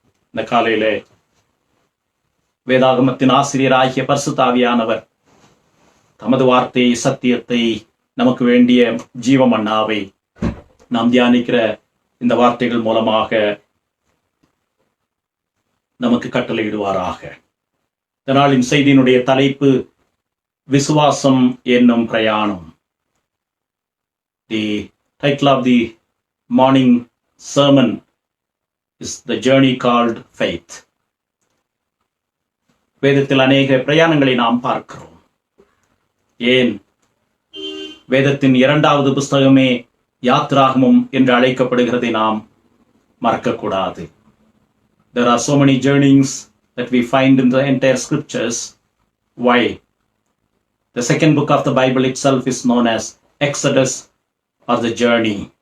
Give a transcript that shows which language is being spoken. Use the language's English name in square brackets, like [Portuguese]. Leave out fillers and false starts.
[Tamil] இந்த காலையிலே வேதாகமத்தின் ஆசிரியராகிய பரிசுத்த ஆவியானவர் தமது வார்த்தையை, சத்தியத்தை, நமக்கு வேண்டிய ஜீவமன்னாவை நாம் தியானிக்கிற இந்த வார்த்தைகள் மூலமாக நமக்கு கட்டளையிடுவாராக. இந்த நாளின் செய்தியினுடைய தலைப்பு விசுவாசம் என்னும் பிரயாணம். [English] The title of the morning sermon is The Journey Called Faith. [Tamil] வேதத்தில் அநேக பிரயாணங்களை நாம் பார்க்கிறோம். ஏன் வேதத்தின் 2வது புஸ்தகமே யாத்ராகமம் என்று அழைக்கப்படுகிறதை நாம் மறக்கக்கூடாது. [English] There are so many journeys that we find in the entire scriptures. Why? The second book of the Bible itself is known as Exodus or the journey.